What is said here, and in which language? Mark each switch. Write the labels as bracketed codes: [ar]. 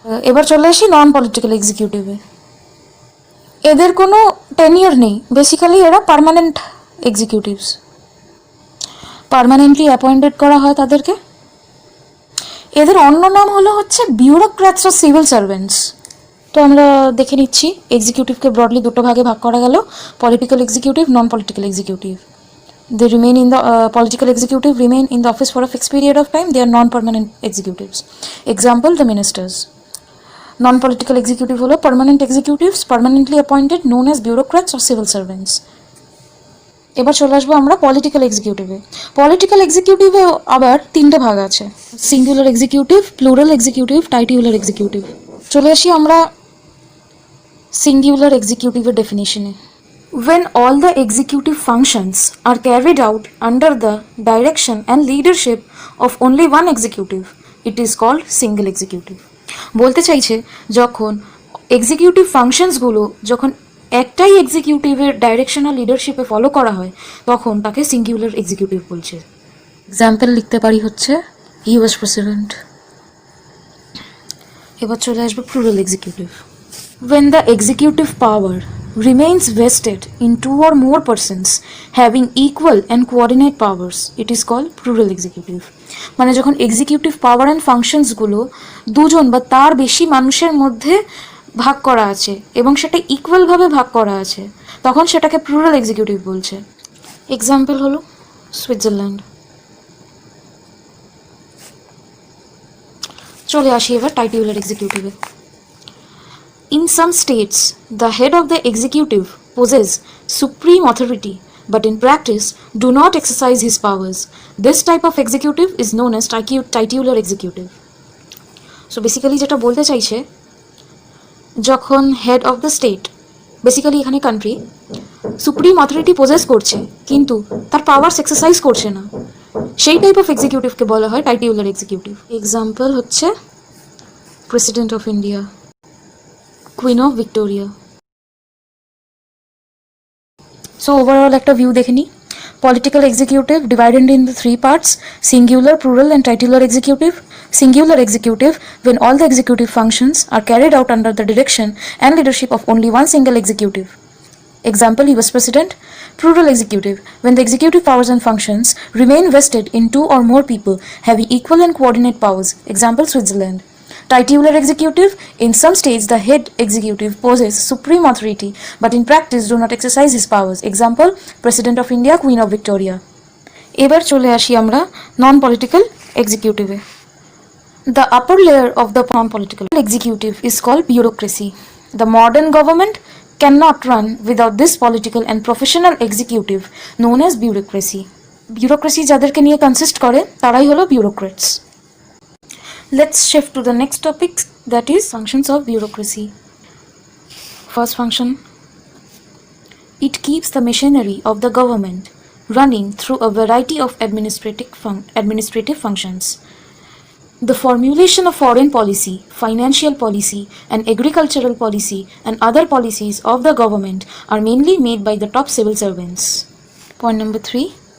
[bn] এবার চলে আসি নন পলিটিক্যাল এক্সিকিউটিভে। এদের কোনো টেনিয়র নেই, বেসিক্যালি এরা পার্মানেন্ট এক্সিকিউটিভস, পার্মানেন্টলি অ্যাপয়েন্টেড করা হয় তাদেরকে। এদের অন্য নাম হলো হচ্ছে বিউরোক্র্যাটস ও সিভিল সার্ভেন্টস। তো আমরা দেখে নিচ্ছি এক্সিকিউটিভকে ব্রডলি দুটো ভাগে ভাগ করা গেল, political executive, non political executive. [en] They remain in the political executive remain in the office for a fixed period of time. They are non-permanent executives. Example, the ministers. Non-political executive হলো permanent executives, permanently appointed, known as bureaucrats or civil servants. [bn] এবার চলে আসবো আমরা political এক্সিকিউটিভে। Political এক্সিকিউটিভে আবার তিনটে ভাগ আছে: singular executive, plural executive, টাইটিউলার executive. চলে আসি আমরা singular এক্সিকিউটিভের ডেফিনেশনে। [en] When all the executive functions are carried out under the direction and leadership of only one executive, it is called single executive. [bn] বলতে চাইছে যখন এক্সিকিউটিভ ফাংশনসগুলো যখন একটাই এক্সিকিউটিভের ডাইরেকশন আর লিডারশিপে ফলো করা হয় তখন তাকে সিঙ্গুলার এক্সিকিউটিভ বলছে। এক্সাম্পল লিখতে পারি হচ্ছে ইউএস প্রেসিডেন্ট। এবার চলে আসবে plural executive. [en] When the executive power remains vested in 2 or more persons having equal and coordinate powers, it is called plural executive. [bn] মানে যখন এক্সিকিউটিভ পাওয়ার অ্যান্ড ফাংশনসগুলো দুজন বা তার বেশি মানুষের মধ্যে ভাগ করা আছে এবং সেটা ইকুয়ালভাবে ভাগ করা আছে, তখন সেটাকে প্লুরাল এক্সিকিউটিভ বলছে। এক্সাম্পল হলো সুইজারল্যান্ড। চলে আসি এবার টাইটিউলার এক্সিকিউটিভে। [en] In some states, the head of the executive possesses supreme authority, but in practice do not exercise his powers. This type of executive is known as titular executive. So basically [bn] যেটা বলতে চাইছে, যখন head of the state, basically এখানে country, supreme authority pauses করছে কিন্তু তার powers exercise করছে না, সেই টাইপ অফ এক্সিকিউটিভকে বলা হয় টাইটিউলার এক্সিকিউটিভ। এক্সাম্পল হচ্ছে president of India, queen of Victoria. So overall একটা ভিউ দেখে নিই। [en] Political executive divided into three parts: singular, plural, and titular executive. Singular executive, when all the executive functions are carried out under the direction and leadership of only one single executive. Example, US President. Plural executive, when the executive powers and functions remain vested in two or more people having equal and coordinate powers. Example, Switzerland. Titular executive, in some states the head executive possesses supreme authority but in practice do not exercise his powers. Example, President of India, Queen of Victoria. [bn] এবার চলে আসি আমরা non political এক্সিকিউটিভে। [en] The upper layer of the non-political executive is called bureaucracy. The modern government cannot run without this political and professional executive known as bureaucracy. [bn] Bureaucracy যাদেরকে নিয়ে consist করে তারাই হলো bureaucrats. [en] Let's shift to the next topic, that is functions of bureaucracy. First function, it keeps the machinery of the government running through a variety of administrative functions. The formulation of foreign policy, financial policy, and agricultural policy and other policies of the government are mainly made by the top civil servants. Point number 3.